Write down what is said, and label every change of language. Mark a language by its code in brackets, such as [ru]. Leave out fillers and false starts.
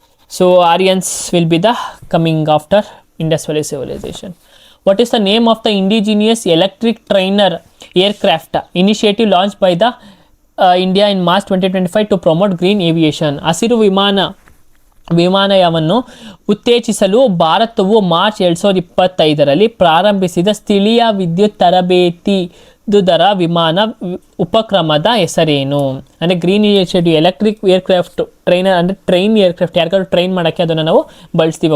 [en] So Aryans will be the coming after Indus valley civilization. What is the name of the indigenous electric trainer aircraft initiative launched by the India in March 2025 to promote green aviation? [kn] ಹಸಿರು ವಿಮಾನಯಾನವನ್ನು ಉತ್ತೇಜಿಸಲು ಭಾರತವು March 2025ರಲ್ಲಿ ಪ್ರಾರಂಭಿಸಿದ ಸ್ಥಳೀಯ ವಿದ್ಯುತ್ ತರಬೇತಿ ವಿಮಾನ ಉಪಕ್ರಮದ ಹೆಸರೇನು? ಅಂದರೆ green initiative electric aircraft trainer, ಅಂದರೆ ಟ್ರೈನ್ ಏರ್ಕ್ರಾಫ್ಟ್, ಯಾರಿಗಾದ್ರು ಟ್ರೈನ್ ಮಾಡೋಕ್ಕೆ ಅದನ್ನು ನಾವು ಬಳಸ್ತೀವಿ.